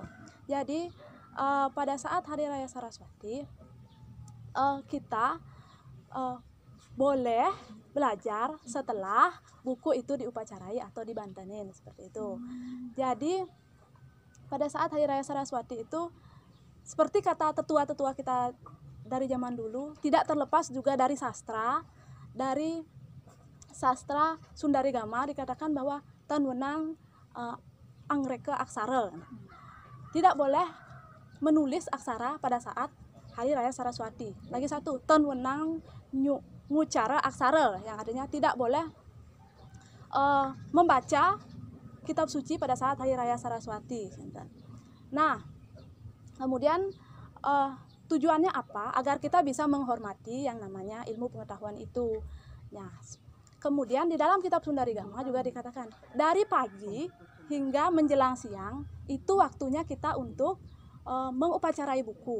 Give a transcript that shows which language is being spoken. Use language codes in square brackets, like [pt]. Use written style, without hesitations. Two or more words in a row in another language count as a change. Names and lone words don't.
[id] Jadi pada saat Hari Raya Saraswati, kita boleh belajar setelah buku itu diupacarai atau dibantenin seperti itu. Jadi pada saat Hari Raya Saraswati itu, seperti kata tetua-tetua kita dari zaman dulu, tidak terlepas juga dari sastra Sundaregama dikatakan bahwa [kaw] tan wenang angreke aksara. [id] Tidak boleh menulis aksara pada saat Hari Raya Saraswati. Lagi satu, [kaw] tan wenang ngucara aksara, [id] yang artinya tidak boleh membaca kitab suci pada saat Hari Raya Saraswati. Nah, kemudian tujuannya apa? Agar kita bisa menghormati yang namanya ilmu pengetahuan itu. Nah, kemudian di dalam kitab Sundaregama juga dikatakan dari pagi hingga menjelang siang itu waktunya kita untuk mengupacarai buku.